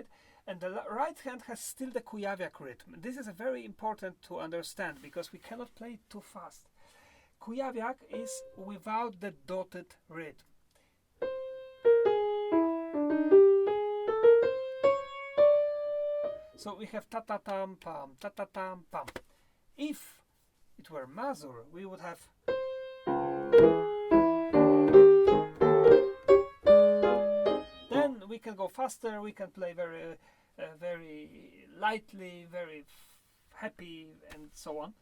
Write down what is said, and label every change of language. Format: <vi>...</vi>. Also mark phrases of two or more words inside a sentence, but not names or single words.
<en>And the right hand has still the Kujawiak rhythm. This is a very important to understand because we cannot play it too fast. Kujawiak is without the dotted rhythm. So we have ta-ta-tam pam, ta-ta-tam pam. If it were Mazur, we would have then we can go faster, we can play very lightly, very happy and so on.</en>